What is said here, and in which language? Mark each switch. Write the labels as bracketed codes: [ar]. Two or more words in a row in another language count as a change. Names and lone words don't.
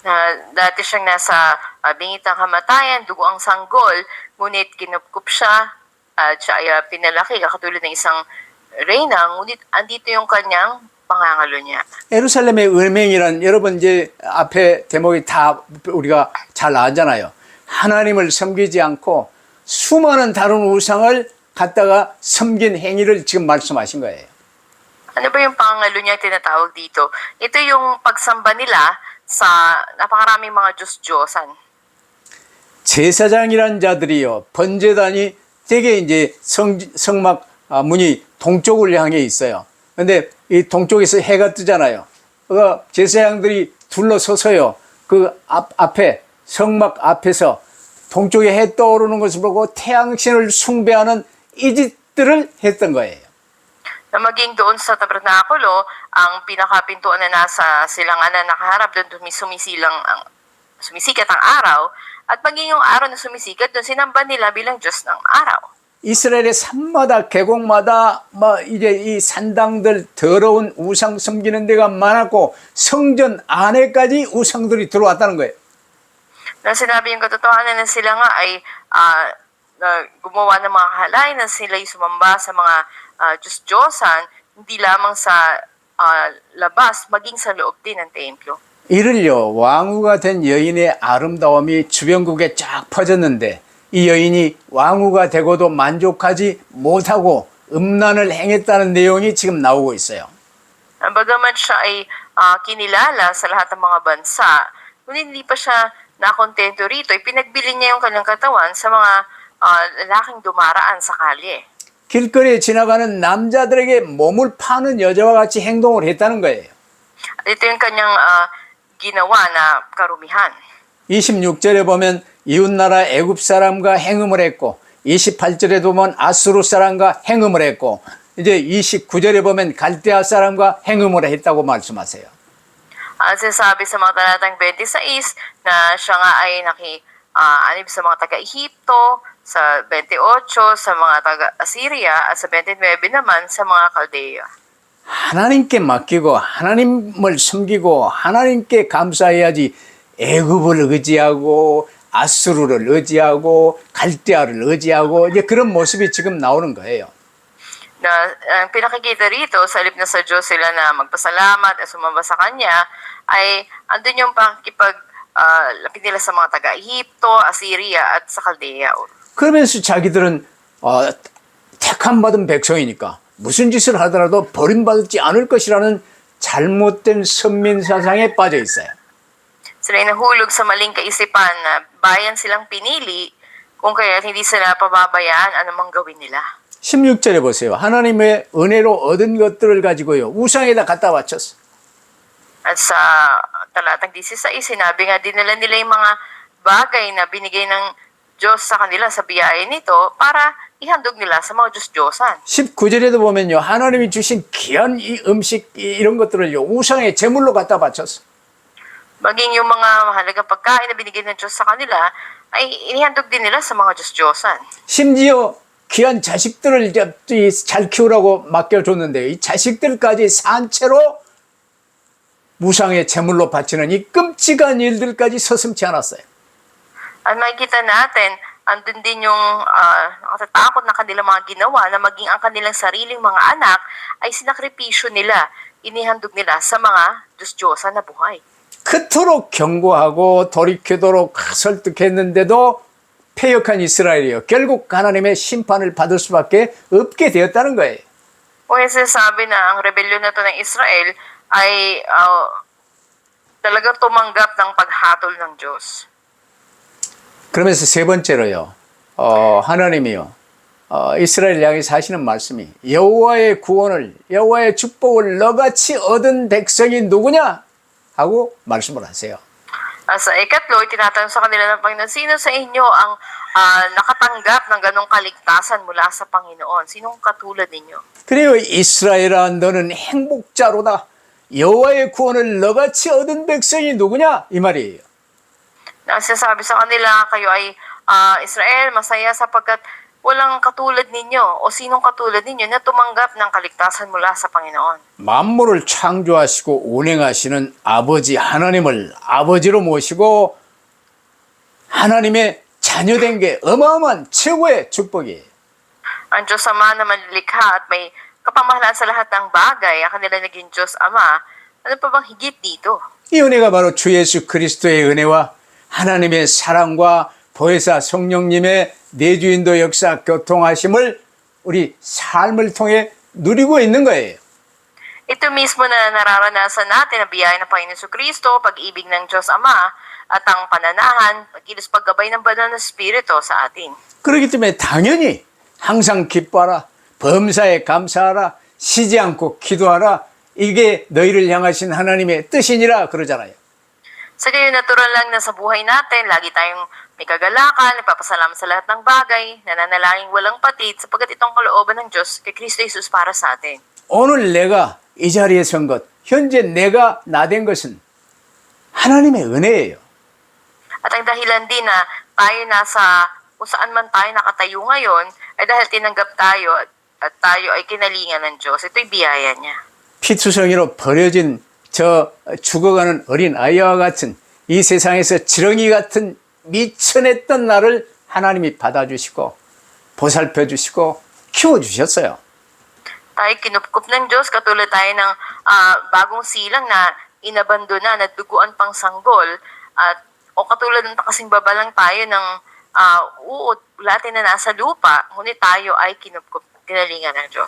[tl] Na dati siyang nasa bingit ng kamatayan, dugo ang sanggol, ngunit kinupkup siya at siya ay pinalaki katulad ng isang reyna, ngunit andito yung kanyang pangangalo niya. [ko] 예루살렘의 은행이란 여러분 이제 앞에 대목이 다 우리가 잘 아잖아요. 하나님을 섬기지 않고 수많은 다른 우상을 갖다가 섬긴 행위를 지금 말씀하신 거예요. [tl] Ano ba yung pangangalo niya tinatawag dito? Ito yung pagsamba nila sa napakaraming mga Diyos-Diyosan. [ko] 제사장이란 자들이요, 번제단이 되게 이제 성막 문이 동쪽을 향해 있어요. 근데 이 동쪽에서 해가 뜨잖아요. 그 제사장들이 둘러서서요, 그 앞에, 성막 앞에서 동쪽에 해 떠오르는 것을 보고 태양신을 숭배하는 이 짓들을 했던 거예요. [tl] Na maging doon sa tabernakulo, ang pinakapintuan na nasa silanganan nakaharap doon sumisikat ang araw, at maging yung araw na sumisikat doon sinamba nila bilang Diyos ng araw. [ko] 이스라엘의 산마다 계곡마다 이제 이 산당들 더러운 우상 섬기는 데가 많았고 성전 안에까지 우상들이 들어왔다는 거예요. [tl] Na sinabi yung katotohanan na sila nga ay gumawa ng mga kahalayan na sila ay sumamba sa mga Diyos-Diyosan, hindi lamang sa labas, maging sa loob din ng templo. [ko] 이를요, 왕후가 된 여인의 아름다움이 주변국에 쫙 퍼졌는데 이 여인이 왕후가 되고도 만족하지 못하고 음란을 행했다는 내용이 지금 나오고 있어요. [tl] Bagamat siya ay kinilala sa lahat ng mga bansa, ngunit hindi pa siya nakontento rito, ipinagbili niya yung kanyang katawan sa mga lalaking dumaraan sa kalye. [ko] 길거리에 지나가는 남자들에게 몸을 파는 여자와 같이 행동을 했다는 거예요. [tl] At ito yung kanyang ginawa na karumihan. [ko] 26절에 보면 이웃나라 애굽 사람과 행음을 했고 28절에 보면 아수르 사람과 행음을 했고 이제 29절에 보면 갈대아 사람과 행음을 했다고 말씀하세요. [tl] Sinasabi sa mga talatang 26 na siya nga ay anib sa mga taga-Ehipto, sa 28 sa mga taga-Assyria at sa 29 naman sa mga Caldea. [ko] 하나님께 맡기고 하나님을 섬기고 하나님께 감사해야지 애굽을 의지하고 아수르를 의지하고 갈대아를 의지하고 이제 그런 모습이 지금 나오는 거예요. [tl] Na ang pinakikita rito sa halip na sa Diyos sila na magpasalamat at sumamba sa Kanya ay andun yung lapit nila sa mga taga-Ehipto, Assyria at sa Caldea. [ko] 그러면서 자기들은 택함 받은 백성이니까 무슨 짓을 하더라도 버림받지 않을 것이라는 잘못된 선민 사상에 빠져 있어요. [tl] Sila ay nahulog sa maling kaisipan na bayan silang pinili, kung kaya hindi sila pababayaan anumang gawin nila. [ko] 16절에 보세요. 하나님의 은혜로 얻은 것들을 가지고요, 우상에다 갖다 바쳤어. [tl] At sa talatang 16, sinabi nga dinala nila yung mga bagay na binigay ng Diyos sa kanila sa biyaya nito para ihandog nila sa mga Diyos-Diyosan. [ko] 19절에도 보면요, 하나님이 주신 귀한 이 음식 이런 것들을요, 우상의 제물로 갖다 바쳤어. [tl] Maging yung mga mahalagang pagkain na binigay ng Diyos sa kanila ay inihandog din nila sa mga Diyos-Diyosan. [ko] 심지어 귀한 자식들을 잘 키우라고 맡겨줬는데 이 자식들까지 산채로 우상의 제물로 바치는 이 끔찍한 일들까지 서슴지 않았어요. [tl] At makikita natin, andun din yung nakatatakot na kanilang mga ginawa na maging ang kanilang sariling mga anak ay sinakripisyo nila, inihandog nila sa mga Diyos-Diyosan na buhay. [ko] 그토록 경고하고 돌이키도록 설득했는데도 패역한 이스라엘이요, 결국 하나님의 심판을 받을 수밖에 없게 되었다는 거예요. [tl] Kung sinasabi na ang rebellion na to ng Israel ay talagang tumanggap ng paghatol ng Diyos. [ko] 그러면서 세 번째로요, 하나님이요, 이스라엘 향해서 하시는 말씀이 여호와의 구원을, 여호와의 축복을 너같이 얻은 백성이 누구냐? 하고 말씀을 하세요. [tl] Sa ikatlo, tinatanong sa kanila ng Panginoon, sino sa inyo ang nakatanggap ng ganong kaligtasan mula sa Panginoon? Sinong katulad ninyo? [ko] 그래요, 이스라엘아 너는 행복자로다. 여호와의 구원을 너같이 얻은 백성이 누구냐? 이 말이에요. [tl] Nagsasabi sa kanila, kayo ay Israel, masaya sapagkat walang katulad ninyo o sinong katulad ninyo na tumanggap ng kaligtasan mula sa Panginoon. [ko] 만물을 창조하시고 운행하시는 아버지 하나님을 아버지로 모시고 하나님의 자녀된 게 어마어마한 최고의 축복이에요. [tl] Ang Diyos Ama na manlilikha at may kapamahalaan sa lahat ng bagay, ang kanila naging Diyos Ama, ano pa bang higit dito? [ko] 이 은혜가 바로 주 예수 그리스도의 은혜와 하나님의 사랑과 보혜사 성령님의 내주인도 역사 교통하심을 우리 삶을 통해 누리고 있는 거예요. [tl] Ito mismo na nararanasan natin ang biyaya ng Panginoon Kristo, pag-ibig ng Diyos Ama, at ang pananahan, pagkilos paggabay ng banal na Espiritu sa atin. [ko] 그렇기 때문에 당연히 항상 기뻐하라, 범사에 감사하라, 쉬지 않고 기도하라, 이게 너희를 향하신 하나님의 뜻이니라 그러잖아요. [tl] Sa gayon, natural lang na sa buhay natin, lagi tayong may kagalakan, nagpapasalamat sa lahat ng bagay, nananalangin walang patid, sapagkat itong kalooban ng Diyos kay Kristo Jesus para sa atin. [ko] 오늘 내가 이 자리에 선 것, 현재 내가 나된 것은 하나님의 은혜예요. [tl] At ang dahilan din na tayo nasa kung saan man tayo nakatayo ngayon, ay dahil tinanggap tayo at tayo ay kinalingan ng Diyos. Ito'y biyaya niya. [ko] 피투성이로 버려진 저 죽어가는 어린 아이와 같은 이 세상에서 지렁이 같은 미천했던 나를 하나님이 받아주시고 보살펴 주시고 키워주셨어요. [tl] Tayo kinupkup ng Diyos, katulad tayo ng bagong silang na inabandona, na duguan pang sanggol, at o katulad ng kasing baba lang tayo ng uot, lahat na nasa lupa, ngunit tayo ay kinupkup, kinalingan ng Diyos.